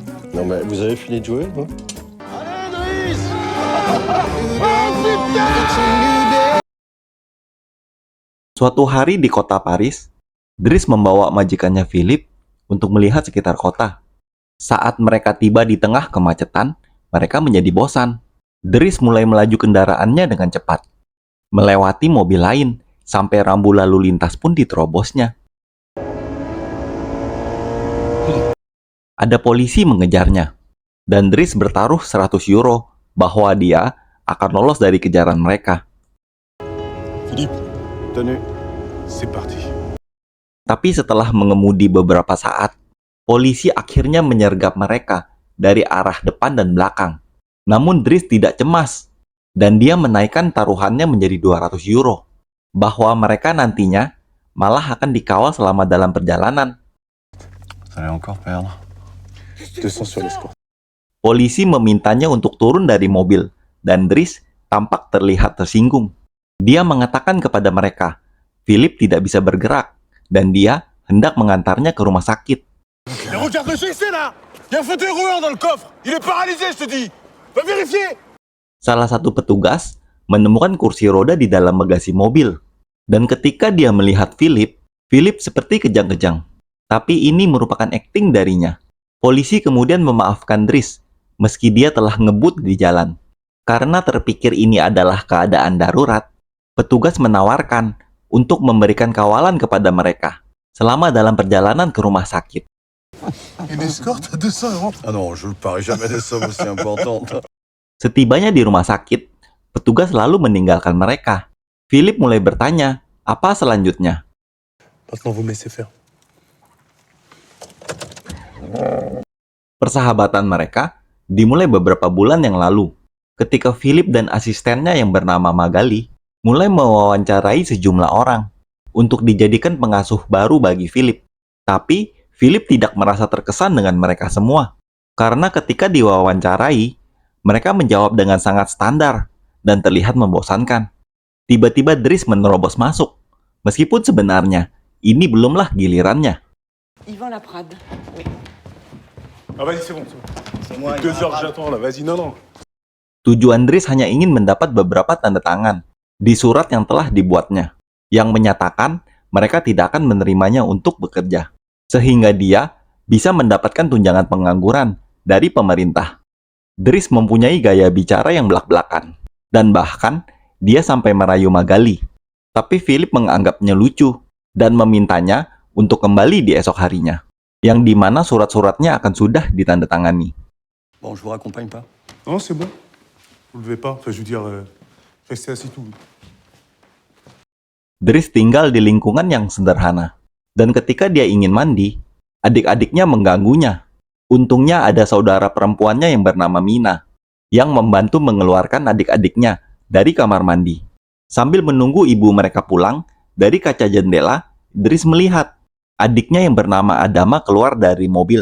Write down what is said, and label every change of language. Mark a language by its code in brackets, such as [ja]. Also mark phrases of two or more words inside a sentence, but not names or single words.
[fr] Non mais vous avez fini de jouer, non? [id] Suatu hari di kota Paris, Dries membawa majikannya Philip untuk melihat sekitar kota. Saat mereka tiba di tengah kemacetan, mereka menjadi bosan. Dries mulai melaju kendaraannya dengan cepat, melewati mobil lain, sampai rambu lalu lintas pun diterobosnya. Ada polisi mengejarnya, dan Dries bertaruh 100 euro bahwa dia akan lolos dari kejaran mereka. [fr] Philippe, tenue, c'est parti. [id] Tapi setelah mengemudi beberapa saat, polisi akhirnya menyergap mereka dari arah depan dan belakang. Namun Dries tidak cemas, dan dia menaikkan taruhannya menjadi 200 euro, bahwa mereka nantinya malah akan dikawal selama dalam perjalanan. [fr] Vous allez encore perdre. 200 sur l'escorte. [id] Polisi memintanya untuk turun dari mobil, dan Dries tampak terlihat tersinggung. Dia mengatakan kepada mereka, Philip tidak bisa bergerak, dan dia hendak mengantarnya ke rumah sakit. [fr] Mais regarde ce que c'est là! Il y a un fauteuil roulant dans le coffre! Il est paralysé, je te dis! Va vérifier! [id] Salah satu petugas menemukan kursi roda di dalam bagasi mobil. Dan ketika dia melihat Philip, Philip seperti kejang-kejang. Tapi ini merupakan akting darinya. Polisi kemudian memaafkan Dries, meski dia telah ngebut di jalan. Karena terpikir ini adalah keadaan darurat, petugas menawarkan untuk memberikan kawalan kepada mereka selama dalam perjalanan ke rumah sakit. [fr] Une escorte à 200 euros? Ah non, je ne parie jamais des sommes aussi importantes. [id] Setibanya di rumah sakit, petugas lalu meninggalkan mereka. Philip mulai bertanya, apa selanjutnya? [fr] Maintenant, vous me laissez faire. [id] Persahabatan mereka dimulai beberapa bulan yang lalu, ketika Philip dan asistennya yang bernama Magali mulai mewawancarai sejumlah orang untuk dijadikan pengasuh baru bagi Philip. Tapi Philip tidak merasa terkesan dengan mereka semua, karena ketika diwawancarai, mereka menjawab dengan sangat standar dan terlihat membosankan. Tiba-tiba Dries menerobos masuk, meskipun sebenarnya ini belumlah gilirannya. [fr] Yvan Laprade. Oui. Ah vas-y, c'est bon. C'est moi. 2 heures que j'attends là, vas-y, non. [id] Tujuan Dries hanya ingin mendapat beberapa tanda tangan di surat yang telah dibuatnya, yang menyatakan mereka tidak akan menerimanya untuk bekerja, sehingga dia bisa mendapatkan tunjangan pengangguran dari pemerintah. Dries mempunyai gaya bicara yang belak-belakan, dan bahkan dia sampai merayu Magali. Tapi Philip menganggapnya lucu, dan memintanya untuk kembali di esok harinya, yang dimana surat-suratnya akan sudah ditandatangani. [fr] Bon, je vous raccompagne pas. Non, c'est bon. Vous levez pas. Enfin, je veux dire, restez assis tout. [id] Dries tinggal di lingkungan yang sederhana, dan ketika dia ingin mandi, adik-adiknya mengganggunya. Untungnya ada saudara perempuannya yang bernama Mina, yang membantu mengeluarkan adik-adiknya dari kamar mandi. Sambil menunggu ibu mereka pulang, dari kaca jendela, Dries melihat adiknya yang bernama Adama keluar dari mobil.